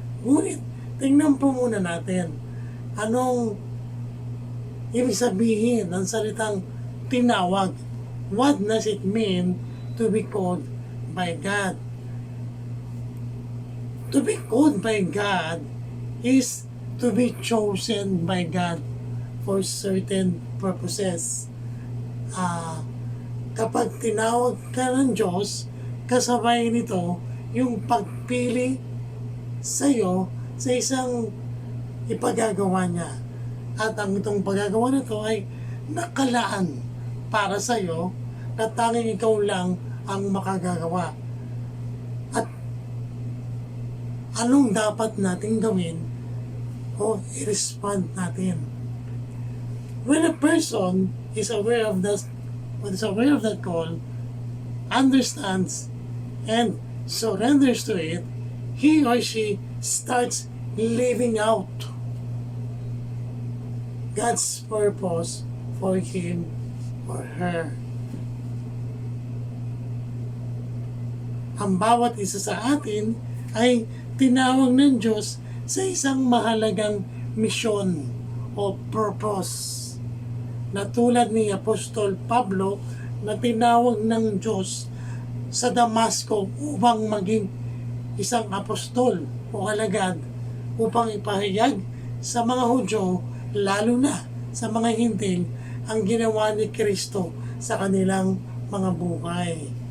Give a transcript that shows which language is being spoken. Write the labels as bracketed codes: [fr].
[tl] Ngunit, tingnan po muna natin anong ibig sabihin ng salitang tinawag. [en] What does it mean to be called by God? To be called by God is to be chosen by God for certain purposes. [tl] Kapag tinawag ka ng Diyos, kasabay nito yung pagpili sa iyo sa isang ipagagawa niya. At ang itong pagagawa na ito ay nakalaan para sa iyo na tanging ikaw lang ang makagagawa. At anong dapat nating gawin o i-respond natin? [en] When a person is aware of that call, understands and surrenders to it, he or she starts living out God's purpose for him or her. [tl] Ang bawat isa sa atin ay tinawag ng Diyos sa isang mahalagang misyon o purpose. Na tulad ni Apostol Pablo na tinawag ng Diyos sa Damasco upang maging isang apostol o alagad upang ipahayag sa mga Hudyo, lalo na sa mga Hintil, ang ginawa ni Kristo sa kanilang mga buhay.